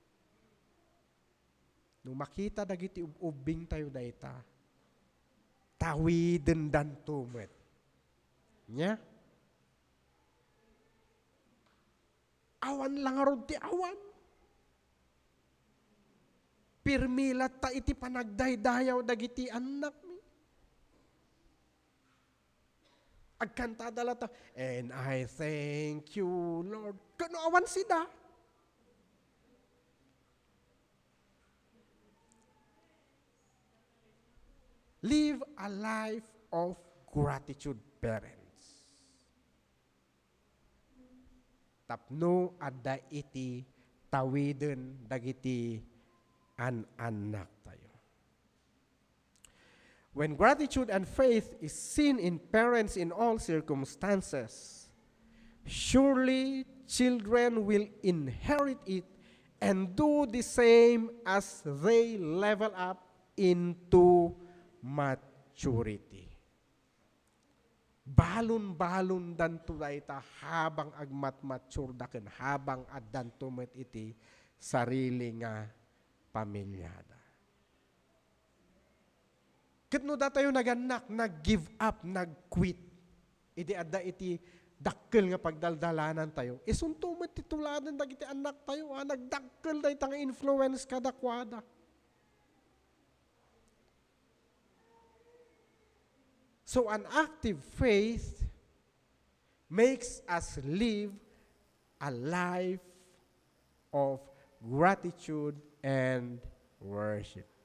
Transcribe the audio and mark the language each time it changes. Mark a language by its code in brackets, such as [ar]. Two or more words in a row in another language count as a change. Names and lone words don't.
[ilo] No makita dagiti ubing tayo dayta tawiden danto met nya awan lang arod ti awan. Pirmilat ta iti panagdaydayaw dagiti anak mi. Agkantada lata, [en] and I thank you, Lord. [ilo] Kano awan sida? [en] Live a life of gratitude, parents. [ilo] Tapno adda iti tawiden dagiti anak tayo. [en] When gratitude and faith is seen in parents in all circumstances, surely children will inherit it and do the same as they level up into maturity. [ilo] Balon-balon danto dayta habang agmat-mature daken habang addanto met iti sarili nga pamilyada. Ketno da tayo naganak, nag-give up, nag-quit. Idi adda iti dakkel nga pagdaldalanan tayo. Isunto met tituladan dagiti anak tayo, nagdakkel dayta nga influence kadakwada. [en] So an active faith makes us live a life of gratitude and worship.